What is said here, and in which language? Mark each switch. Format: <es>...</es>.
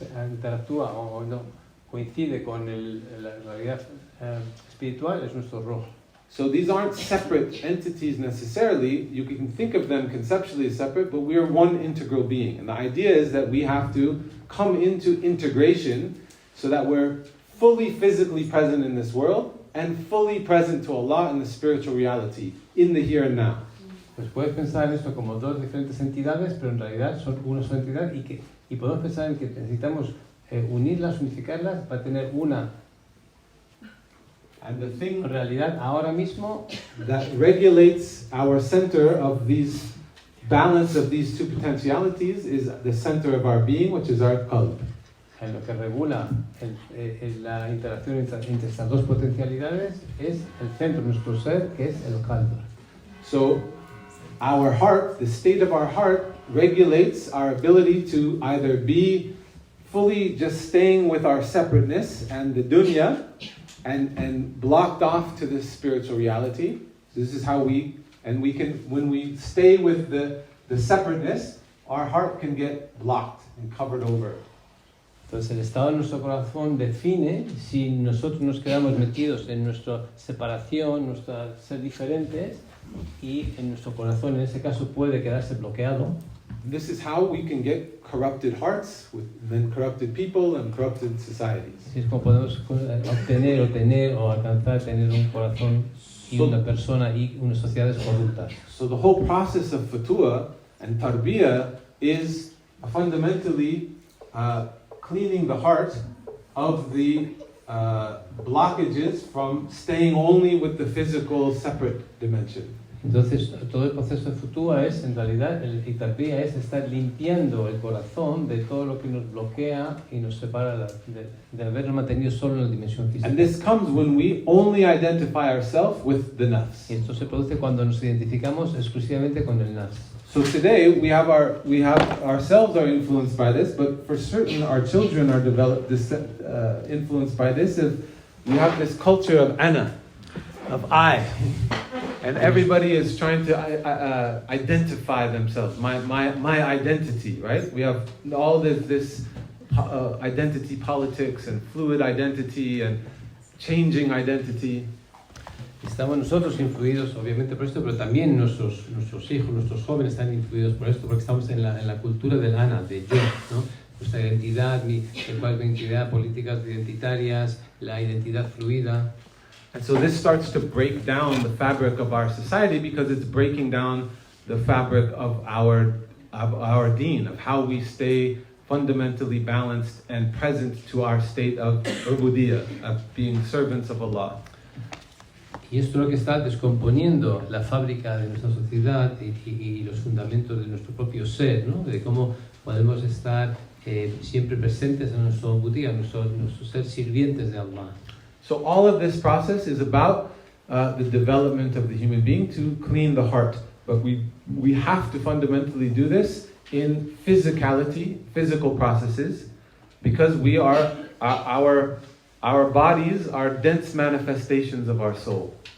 <es>interactúa o no coincide con la realidad espiritual es nuestro roh.</es> <en>So these aren't separate entities necessarily. You can think of them conceptually as separate, but we are one integral being. And the idea is that we have to come into integration so that we're fully physically present in this world and fully present to Allah in the spiritual reality, in the here and now.</en> <es>Pues puedes pensar en esto como dos diferentes entidades, pero en realidad son una sola entidad y podemos pensar en que necesitamos unirlas, unificarlas para tener una</es> <en>And the thing</en> <es>realidad ahora mismo</es> <en>that regulates our center of these balance of these two potentialities is the center of our being, which is our qalb.</en> <es>en lo que regula la interacción entre estas dos potencialidades es el centro de nuestro ser, que es el qalb.</es> <en>So our heart, the state of our heart, regulates our ability to either be fully just staying with our separateness and the dunya and blocked off to this spiritual reality. So this is how we can, when we stay with the separateness, our heart can get blocked and covered over.</en> <es>Entonces el estado de nuestro corazón define si nosotros nos quedamos metidos en nuestra separación, nuestra ser diferentes, y en nuestro corazón en ese caso puede quedarse bloqueado.</es> <en>This is how we can get corrupted hearts with then corrupted people and corrupted societies.</en> <es>Así es como podemos obtener o alcanzar tener un corazón y una persona y unas sociedades corruptas.</es> <en>So the whole process of futuwwah and tarbiyah is fundamentally cleaning the heart of the blockages from staying only with the physical separate dimension.</en> <es>Entonces, todo el proceso de futuwwah es, en realidad, el tarbiyah es estar limpiando el corazón de todo lo que nos bloquea y nos separa de habernos mantenido solo en la dimensión física.</es> <en>And this comes when we only identify ourselves with the nafs.</en> <es>Y esto se produce cuando nos identificamos exclusivamente con el nafs.</es> <en>So today we have ourselves are influenced by this, but for certain our children are influenced by this. We have this culture of ana, of I. And everybody is trying to identify themselves. My identity, right? We have all this identity politics and fluid identity and changing identity.</en> <es>Estamos nosotros influidos, obviamente, por esto, pero también nuestros hijos, nuestros jóvenes están influidos por esto, porque estamos en la cultura del ana, de yo, ¿no? Nuestra identidad, cuál es mi identidad, políticas identitarias, la identidad fluida.</es> <en>And so this starts to break down the fabric of our society because it's breaking down the fabric of our deen, of how we stay fundamentally balanced and present to our state of ubudiyah, of being servants of Allah.</en> <es>Y esto es lo que está descomponiendo la fábrica de nuestra sociedad y los fundamentos de nuestro propio ser, ¿no? De cómo podemos estar siempre presentes en nuestro ubudiyah, nuestro ser sirvientes de Allah.</es> <en>So all of this process is about the development of the human being to clean the heart. But we have to fundamentally do this in physicality, physical processes, because we are our bodies are dense manifestations of our soul.</en>